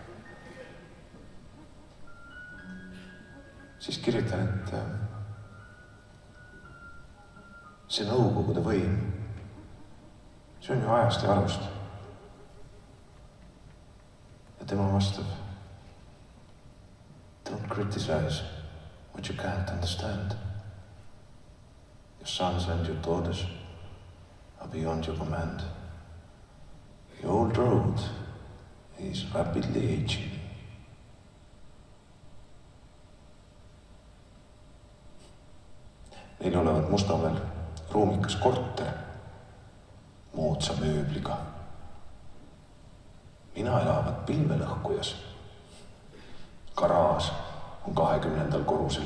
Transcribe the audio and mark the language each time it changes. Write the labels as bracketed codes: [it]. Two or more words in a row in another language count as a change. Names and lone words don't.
[et] Siis kirjutan, et see Nõukogude võim, see on ju ajast ja arust. Ja tema vastab, [en] don't criticize what you can't understand. Your sons and your daughters are beyond your command. The old road rapidly aging. [et] Neil olevat Mustamäel ruumikas korter moodsa mööbliga. Mina elavat pilvelõhkujas. Garaaž on 20. korrusel.